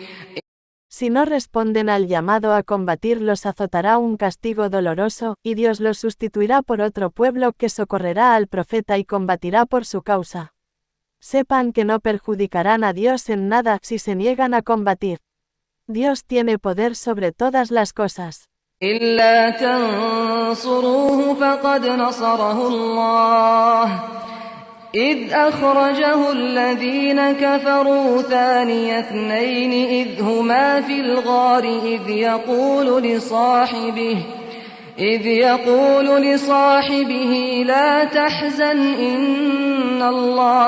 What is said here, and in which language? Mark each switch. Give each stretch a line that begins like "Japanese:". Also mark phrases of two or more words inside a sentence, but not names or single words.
Spanish: Si no responden al llamado a combatir, los azotará un castigo doloroso, y Dios los sustituirá por otro pueblo que socorrerá al profeta y combatirá por su causa. Sepan que no perjudicarán a Dios en nada si se niegan a combatir. Dios tiene poder sobre todas las cosas.
Arabic: إلا تنصروه فقد نصره الله إذ أخرجه الذين كفروا ثاني اثنين إذ هما في الغار إذ يقول لصاحبه لا تحزن إن الله